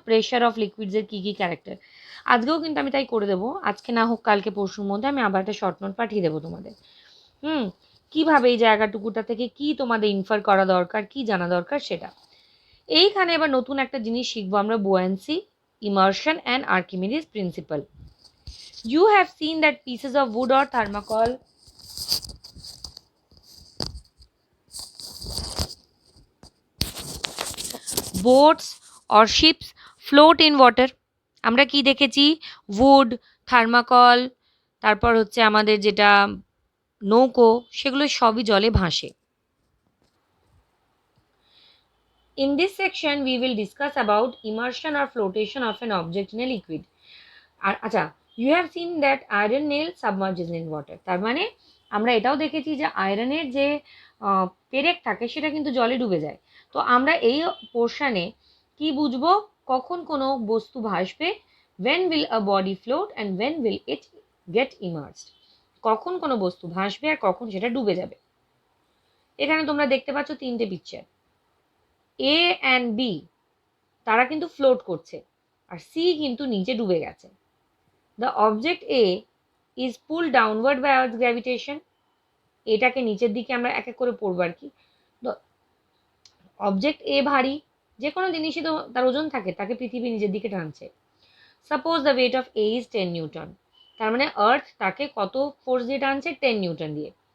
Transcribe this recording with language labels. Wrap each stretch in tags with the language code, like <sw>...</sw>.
<bn>Pressure of লিকুইডসের key key character, আজকেও কিন্তু আমি তাই করে দেবো, আজকে না হোক কালকে পরশুর মধ্যে আমি আবার একটা শর্ট নোট পাঠিয়ে দেবো তোমাদের। কীভাবে এই জায়গাটুকুটা থেকে কি তোমাদের ইনফার করা দরকার, কি জানা দরকার সেটা। এইখানে এবার নতুন একটা জিনিস শিখবো আমরা, বুয়ান্সি, immersion and Archimedes principal.</bn> <en>You have seen that pieces of wood or thermocol boats or ships float in water.</en> <bn>আমরা কি দেখেছি? wood, থার্মাকল, তারপর হচ্ছে আমাদের যেটা নৌকো, সেগুলো সবই জলে ভাসে।</bn> <en>In this section we will discuss about immersion or flotation of an object in a liquid. আচ্ছা, you have seen that iron nail submerges in water.</en> <bn>তার মানে আমরা এটাও দেখেছি যে আয়রনের যে পেরেক থাকে সেটা কিন্তু জলে ডুবে যায়। তো আমরা এই পোর্শনে কি বুঝবো? কখন কোনো বস্তু ভাসবে,</bn> <en>when will a body float and when will it get immersed,</en> <bn>কখন কোনো বস্তু ভাসবে আর কখন সেটা ডুবে যাবে। এখানে তোমরা দেখতে পাচ্ছ তিনটে পিকচার, এ অ্যান্ড বি তারা কিন্তু ফ্লোট করছে, আর সি কিন্তু নিচে ডুবে গেছে।</bn> <en>The object A is pulled downward by Earth's gravitation.</en> <bn>এটাকে নিচের দিকে আমরা এক এক করে পড়বো আর কি। তো অবজেক্ট এ ভারী, যে কোনো জিনিসই তো তার ওজন থাকে, তাকে পৃথিবী নিজের দিকে টানছে।</bn> <en>suppose the weight of A is 10 newton,</en> <bn>তার মানে আর্থ তাকে কত ফোর্স দিয়ে টানছে? 10 নিউটন দিয়ে।</bn>